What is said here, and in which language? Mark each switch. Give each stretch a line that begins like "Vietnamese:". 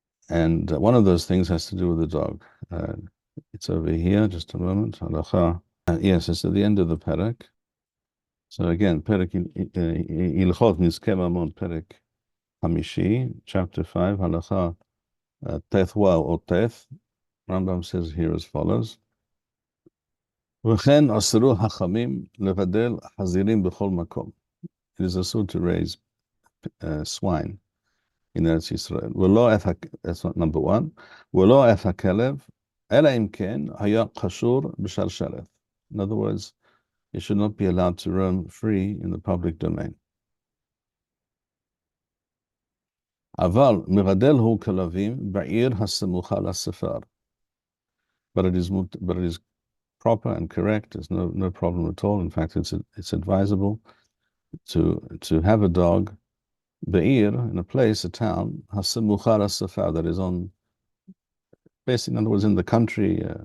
English: And one of those things has to do with the dog. It's over here. Just a moment. Yes, it's at the end of the perek. So again, Perek Hilchot Niskeh Mamon, Perek Hamishi, chapter 5, Halacha Tethwa or Teth. Rambam says here as follows.
Hebrew: וכן אסרו חכמים לבדל חזירים בכל מקום.
English: It is asur to raise swine in Eretz Yisrael. That's number one.
Hebrew: ולא אף הכלב, אלא אם כן היה קשור בשרשרת.
English: In other words, it should not be allowed to roam free in the public domain.
Hebrew: אבל מגדל הוא כלבים בעיר הסמוכה לספר.
English: But it is proper and correct. There's no problem at all. In fact, it's advisable to have a dog be'ir, in a place, a town,
Hebrew: hasamucha lasafar,
English: that is on, basically, in other words, in the country.